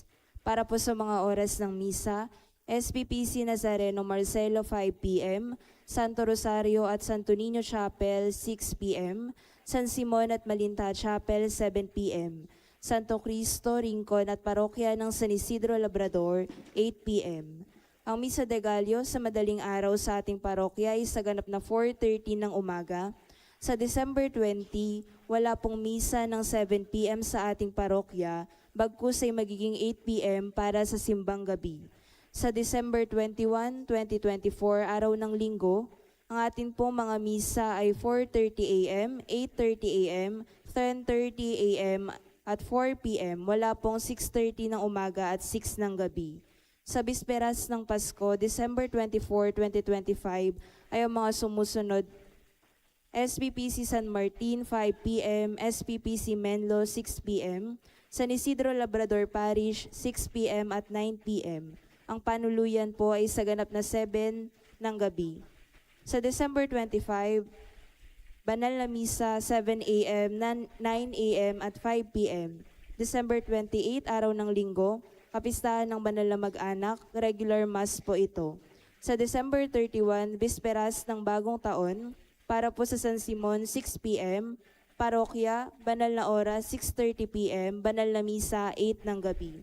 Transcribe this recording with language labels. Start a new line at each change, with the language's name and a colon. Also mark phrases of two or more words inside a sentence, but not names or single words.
Filipino: Para po sa mga oras ng misa, SPPC Nazareno Marcelo 5 p.m., Santo Rosario at Santo Niño Chapel 6 p.m., San Simon at Malinta Chapel 7 p.m., Santo Cristo, Rincon at Parokya ng San Isidro Labrador 8 p.m. Ang Misa de Gallo sa madaling araw sa ating parokya ay sa ganap na 4:30 ng umaga. Sa December 20, wala pong misa ng 7 p.m. sa ating parokya, bagkus ay magiging 8 p.m. para sa simbang gabi. Sa December 21, 2024, araw ng linggo, ang atin pong mga misa ay 4:30 a.m., 8:30 a.m., 10:30 a.m. at 4 p.m. Wala pong 6:30 ng umaga at 6 ng gabi. Sa bisperas ng Pasko, December 24, 2025, ay ang mga sumusunod: SPPC San Martin, 5 p.m., SPPC Menlo, 6 p.m., San Isidro Labrador Parish, 6 p.m. at 9 p.m. Ang panuluyan po ay sa ganap na 7 ng gabi. Sa December 25, Banal na Misa, 7 a.m., 9 a.m. at 5 p.m. December 28, araw ng linggo, kapistahan ng banal na mag-anak,
English: regular mass
Filipino: po ito. Sa December 31, bisperas ng bagong taon, para po sa San Simon, 6 p.m., parokya, banal na oras, 6:30 p.m., banal na misa, 8 ng gabi.